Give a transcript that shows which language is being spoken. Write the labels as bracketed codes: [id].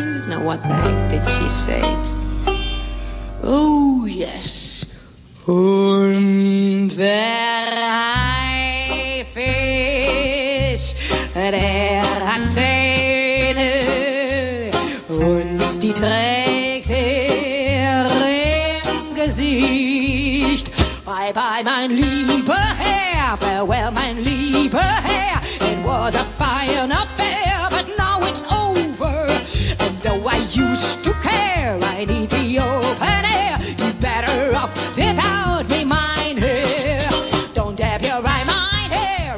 [en] now what the heck did she say? [de] Oh yes, und der Haifisch, der hat Zähne und die trägt er im Gesicht. [en] Bye bye, [de] mein lieber Herr, [en] farewell, [de] mein lieber Herr. [en] It was a fine affair, but now it's over. And though I used to care, I need the open air. You better off without me, [de] mein Herr. [en] Don't have your eye, [de] mein Herr.